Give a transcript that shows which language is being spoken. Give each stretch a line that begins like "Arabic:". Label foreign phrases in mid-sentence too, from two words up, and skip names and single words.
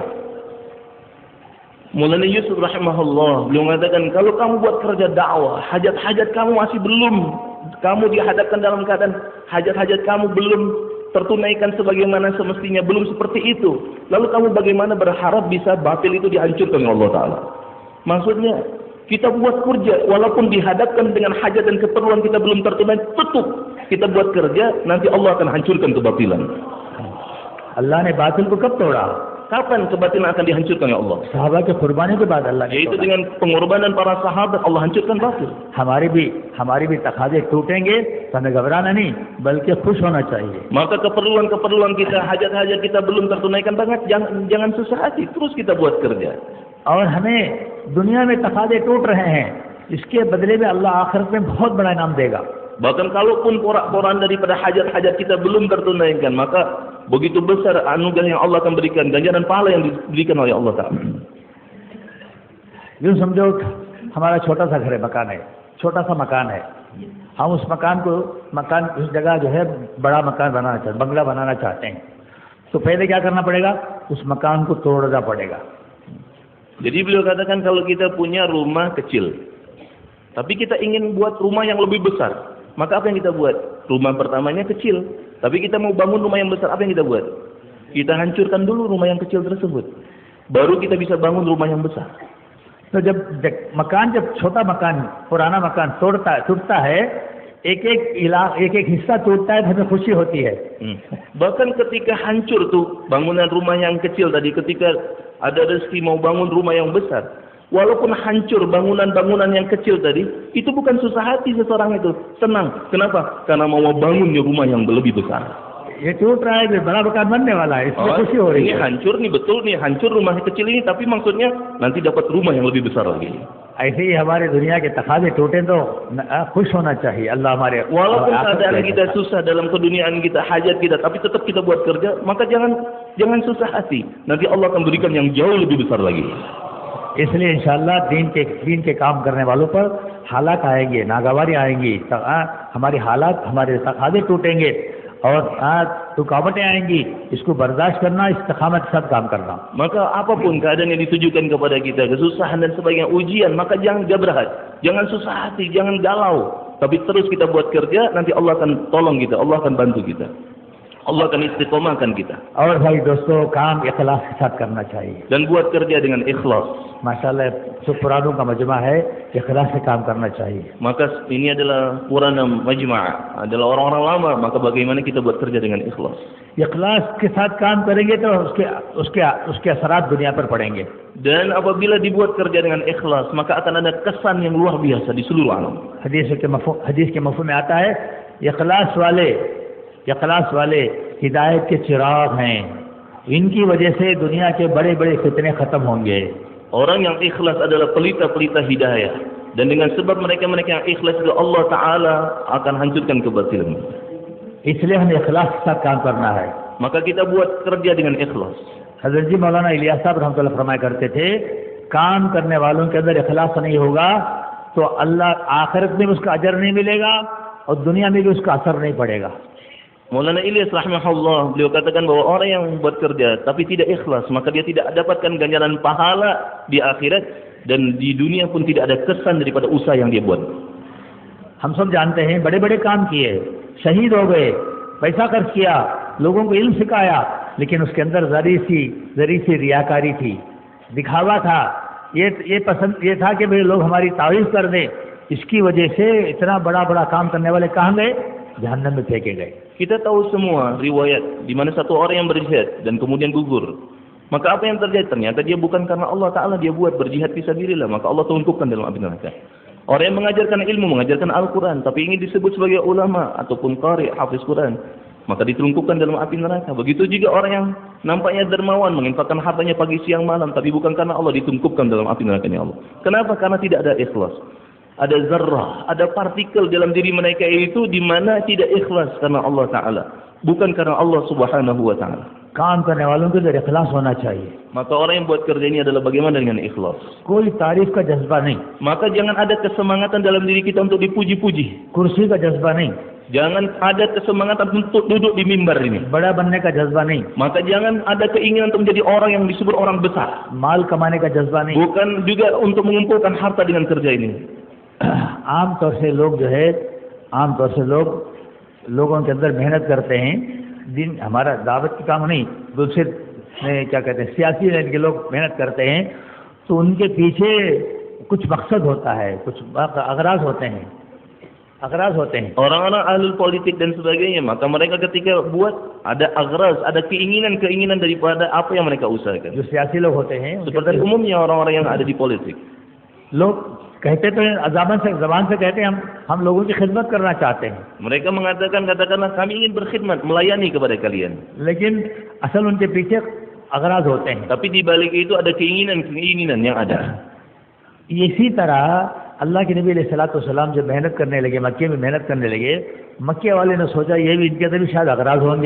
Indonesian: Maulana Yusuf rahimahullah beliau mengatakan, kalau kamu buat kerja dakwah, hajat-hajat kamu masih belum, kamu dihadapkan dalam keadaan hajat-hajat kamu belum tertunaikan sebagaimana semestinya, belum seperti itu, lalu kamu bagaimana berharap bisa batil itu dihancurkan oleh Allah Ta'ala. Maksudnya kita buat kerja walaupun dihadapkan dengan hajat dan keperluan kita belum tertunai, tutup kita buat kerja, nanti Allah akan hancurkan kebatilan.
Hindi: Allah ने बातिल को कब तोड़ा?
Indonesian: Kapan kebatilan akan dihancurkan ya Allah?
Hindi: साहबा के कुर्बानी के बाद अल्लाह ने
Indonesian: Yaitu
Hindi: तोड़ा।
Indonesian: dengan pengorbanan para sahabat Allah hancurkan batil.
Hindi: हमारे भी तकाजे टूटेंगे तो हमें घबराना नहीं बल्कि खुश होना चाहिए।
Indonesian: Maka keperluan kita, hajat-hajat kita belum tertunaikan banget, jangan susah hati, terus kita buat kerja.
Hindi: और हमें दुनिया में तकाजे टूट रहे हैं, इसके बदले में अल्लाह आखिरत में बहुत बड़ा इनाम देगा।
Indonesian: Bahkan kalaupun porak-poran daripada hajat-hajat kita belum tertunaikan, maka begitu besar anugerah yang Allah akan berikan, ganjaran pahala yang diberikan oleh Allah Ta'ala.
Hindi: यूँ समझो हमारा छोटा सा घर है, मकान है, छोटा सा मकान है, हम उस उस जगह जो है बड़ा मकान बनाना चाहते, बंगला बनाना चाहते हैं, तो पहले क्या करना पड़ेगा, उस मकान को तोड़ना पड़ेगा।
Indonesian: Jadi beliau katakan kalau kita punya rumah kecil, tapi kita ingin buat rumah yang lebih besar, maka apa yang kita buat? Rumah pertamanya kecil, tapi kita mau bangun rumah yang besar, apa yang kita buat? Kita hancurkan dulu rumah yang kecil tersebut, baru kita bisa bangun rumah yang besar.
Hindi: तो जब छोटा मकान, पुराना मकान टूटता है, एक हिस्सा टूटता है, हमें खुशी होती है।
Indonesian: Bahkan ketika hancur tuh bangunan rumah yang kecil tadi, ketika ada rezeki mau bangun rumah yang besar, walaupun hancur bangunan-bangunan yang kecil tadi, itu bukan susah hati seseorang itu, senang. Kenapa? Karena mau bangun rumah yang lebih besar.
Hindi: ये टूट रहा है, बड़ा मकान बनने वाला है, इसमें खुशी हो रही
Indonesian: ini
Hindi: है।
Indonesian: hancur nih, betul nih, hancur rumah kecil ini, tapi maksudnya nanti dapat rumah yang lebih besar lagi.
Hindi: ऐसे ही हमारे दुनिया के तकाजे टूटे तो खुश होना चाहिए। अल्लाह हमारे
Indonesian: Walaupun keadaan kita susah dalam keduniaan kita, hajat kita, tapi tetap kita buat kerja, maka jangan susah hati. Nanti Allah akan berikan yang jauh lebih besar lagi.
Hindi: इसलिए इंशाअल्लाह दीन के काम करने वालों पर हालात आएंगे, नागवारी आएंगी, हमारी हालात, हमारे तकाजे टूटेंगे और रुकावटें आएंगी, इसको बर्दाश्त करना, इस्तिकामत के साथ काम करना।
Indonesian: Maka apapun keadaan yang ditujukan kepada kita, kesusahan dan sebagainya, ujian, maka jangan gabrahat, jangan susah hati, jangan galau, tapi terus kita buat kerja, nanti Allah akan tolong kita, Allah akan bantu kita, Allah akan istiqomahkan kita.
Hindi: और भाई दोस्तों, काम इखलास के साथ करना चाहिए।
Indonesian: Dan buat kerja dengan ikhlas.
Hindi: माशाल्लाह जो पुरानों का मजमा है, इखलास से काम करना चाहिए।
Indonesian: Maka ini adalah
Hindi: पुराना मजमा',
Indonesian: adalah orang-orang lama, maka bagaimana kita buat kerja dengan ikhlas.
Hindi: इखलास के साथ काम करेंगे तो उसके असरात दुनिया पर पड़ेंगे।
Indonesian: Dan apabila dibuat kerja dengan ikhlas, maka akan ada kesan yang luar biasa di seluruh alam.
Hindi: हदीस के मफ़हूम में आता है, इखलास वाले हिदायत के चिराग हैं, इनकी वजह से दुनिया के बड़े-बड़े फितने खत्म होंगे।
Indonesian: Orang yang ikhlas adalah pelita-pelita hidayah, dan dengan sebab mereka yang ikhlas itu Allah Ta'ala akan hancurkan kebatilan.
Hindi: इसलिए हमें इखलास के साथ काम करना है।
Indonesian: maka kita buat kerja dengan ikhlas.
Hindi: हजरत जी मौलाना इलियास साहब रहमतुल्लाह फरमाया करते थे, काम करने वालों के अंदर इखलास नहीं होगा तो अल्लाह आखिरत में उसका अजर नहीं मिलेगा और दुनिया में भी उसका असर नहीं पड़ेगा.
Indonesian: Maulana Ilyas rahimahullah, beliau katakan bahwa orang yang buat kerja tapi tidak ikhlas, maka dia tidak dapatkan ganjaran pahala di akhirat dan di dunia pun tidak ada kesan daripada usaha yang dia buat.
Hindi: हम सब जानते हैं बड़े बड़े काम किए, शहीद हो गए, पैसा खर्च किया, लोगों को इल्म सिखाया, लेकिन उसके अंदर जरी सी रियाकारी थी, दिखावा था, ये था कि भाई लोग हमारी तारीफ कर दें. इसकी वजह से इतना बड़ा बड़ा काम करने वाले कहाँ गए? जहन्नम में फेंके गए.
Indonesian: Kita tahu semua riwayat di mana satu orang yang berjihad dan kemudian gugur. Maka apa yang terjadi? Ternyata dia bukan karena Allah Ta'ala dia buat berjihad fisabilillah, maka Allah tungkupkan dalam api neraka. Orang yang mengajarkan ilmu, mengajarkan Al-Quran, tapi ingin disebut sebagai ulama ataupun qari, hafiz Quran, maka ditungkupkan dalam api neraka. Begitu juga orang yang nampaknya dermawan, menginfakkan hartanya pagi siang malam, tapi bukan karena Allah, ditungkupkan dalam api nerakanya Allah. Kenapa? Karena tidak ada ikhlas. Ada zarrah, ada partikel dalam diri mereka itu di mana tidak ikhlas karena Allah Ta'ala, bukan karena Allah
Arabic: سبحانه وتعالى.
Hindi: काम करने वालों को जरा इखलास होना चाहिए.
Indonesian: Maka orang yang buat kerja ini adalah bagaimana dengan ikhlas.
Hindi: कोई तारीफ का जज्बा नहीं,
Indonesian: Maka jangan ada kesemangatan dalam diri kita untuk dipuji-puji.
Hindi: कुर्सी का जज्बा नहीं,
Indonesian: Jangan ada kesemangatan untuk duduk di mimbar ini.
Hindi: बड़ा बनने का जज्बा नहीं,
Indonesian: Maka jangan ada keinginan untuk menjadi orang yang disebut orang besar.
Hindi: माल कमाने का जज्बा नहीं.
Indonesian: Bukan juga untuk mengumpulkan harta dengan kerja ini.
Hindi: आमतौर से लोग लोगों के अंदर मेहनत करते हैं. दिन हमारा दावत की काम नहीं, दूसरे क्या कहते हैं सियासी लाइन के लोग मेहनत करते हैं, तो उनके पीछे कुछ मकसद होता है, कुछ अगराज होते हैं.
Indonesian: Orang-orang ahlul politik dan sebagainya, maka mereka ketika buat ada agraz, ada keinginan daripada apa yang mereka usahakan.
Hindi: जो सियासी लोग होते हैं
Indonesian: Seperti umumnya orang-orang yang ada di politik.
Hindi: लोग कहते तो जबान से कहते हैं हम लोगों की खिदमत करना चाहते हैं,
Indonesian: Mereka mengatakan, katakanlah kami ingin berkhidmat, melayani kepada kalian.
Hindi: लेकिन असल उनके पीछे अगराज होते हैं.
Indonesian: Tapi di balik itu ada keinginan yang ada.
Hindi: इसी तरह अल्लाह के नबी अलैहिस्सलाम जब मेहनत करने लगे, मक्के में मेहनत करने लगे, मक्के वाले ने सोचा ये भी इनके अंदर भी शायद अगराज होंगे.